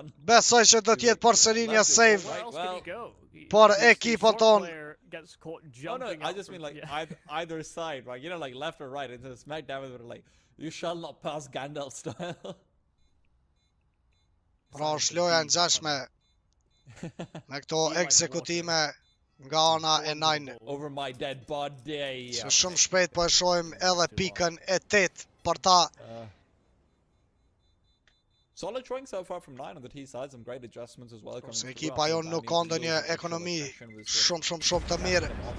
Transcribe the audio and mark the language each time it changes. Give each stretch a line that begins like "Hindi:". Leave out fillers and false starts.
Albanian: Besoj që do t'jetë për sëri një save për ekipën tonë.
English: Oh no, I just mean like either side, right? You know, like left or right. It's a smack dab with like, you shall not pass Gandalf style.
Albanian: Pra është loja në gjashme me këto ekzekutime nga ana e 9.
English: Over my dead body.
Albanian: Që shumë shpejt po e shohim edhe pikën e 8 për ta.
English: Solid showing so far from 9 on the T side, some great adjustments as well.
Albanian: Se ekipa jonë nuk ka ndonjë ekonomi shumë të mirë.